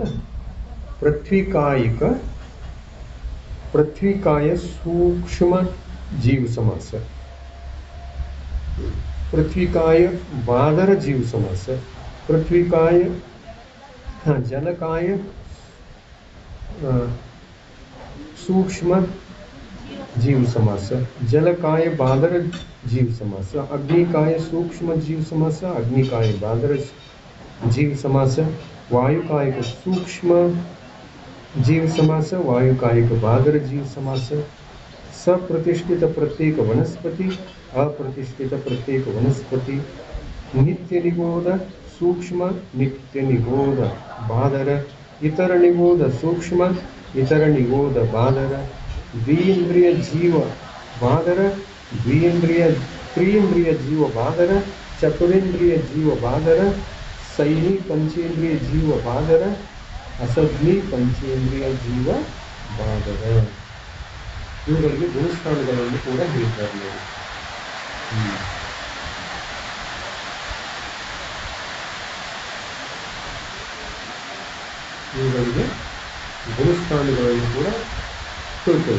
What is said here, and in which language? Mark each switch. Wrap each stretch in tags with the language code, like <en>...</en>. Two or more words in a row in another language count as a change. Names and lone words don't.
<sa>ಪೃಥ್ವಿಕಾಯಿಕ, ಪೃಥ್ವಿಕಾಯ ಸೂಕ್ಷ್ಮ ಜೀವ ಸಮಾಸ, ಪೃಥ್ವಿಕಾಯ ಬಾದರ ಜೀವ ಸಮಾಸ, ಪೃಥ್ವಿಕಾಯ ಜಲಕಾಯ ಸೂಕ್ಷ್ಮ जीव समास, जलकाय बादर जीव समास, अग्निकाय सूक्ष्म जीव समास, अग्निकाय बादर जीव समास, वायुकाय सूक्ष्म जीव समास, वायुकाय बादर जीव समास, सप्रतिष्ठित प्रत्येक वनस्पति, अप्रतिष्ठित प्रत्येक वनस्पति, नित्य निगोध सूक्ष्म, नित्य निगोध बादर, इतर निगोध सूक्ष्म, इतर निगोध बादर, द्विइंद्रिय जीव बादर, द्विइंद्रिय त्रिइंद्रिय जीव बादर, चतुरिंद्रिय जीव बादर, सैनी पंचेंद्रिय जीव बादर, असग्नि पंचेंद्रिय जीव बादर.</sa> <kn>ಇವುಗಳಿಗೆ ಗುಣಸ್ಥಾನಗಳನ್ನು ಕೂಡ ಹೇಳ್ತಾರೆ. ಇವುಗಳಿಗೆ ಗುಣಸ್ಥಾನಗಳನ್ನು ಕೂಡ ತಿಳ್ಕೊಳ್ಳಿ.</kn>